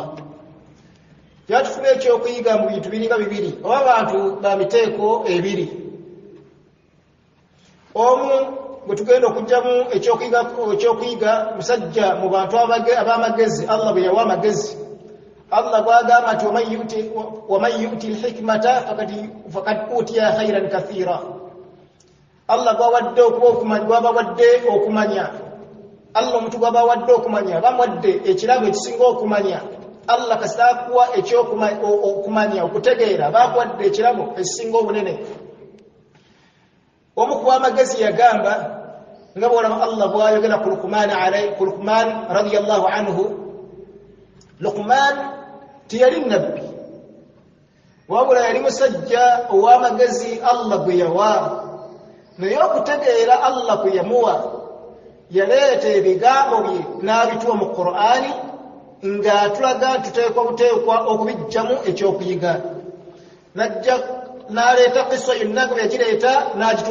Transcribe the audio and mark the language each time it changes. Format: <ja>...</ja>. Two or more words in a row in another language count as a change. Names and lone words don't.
<lg>Byatufuna ekyokuyiga mu bintu biringa bibiri, oba abantu ba miteeko ebiri. Omu bwe tugenda okugyamu ekyokuyiga musajja mu bantu ab'amagezi, Allah bwe yawa amagezi. Allah bw'agamba nti</lg> <ar>ومن يؤت الحكمة فقد أوتي خيرا كثيرا.</ar> <lg>Allah bw'awadde bw'abawadde okumanya. Allah omuntu bw'abawadde okumanya bamuwadde ekirago ekisinga okumanya. Allah kasitakuwa okumanya okutegeera bakuwadde ekirago ekisinga obunene. Omu ku b'amagezi yagamba nga bw'olaba Allah bw'ayogera ku Luqman</lg> <ar>رضي الله عنه.</ar> <lg>Luqman tiyali nabbi, wabula yali musajja ow'amagezi Allah gwe yawa naye okutegeera Allah gwe yamuwa yaleeta ebigambo bye n'abituwa mu Qur'ani ng'atulaga tuteekwa buteekwa okubijjamu ekyokuyiga najja n'aleeta qissa yonna gwe yagireeta n'agituwa</lg>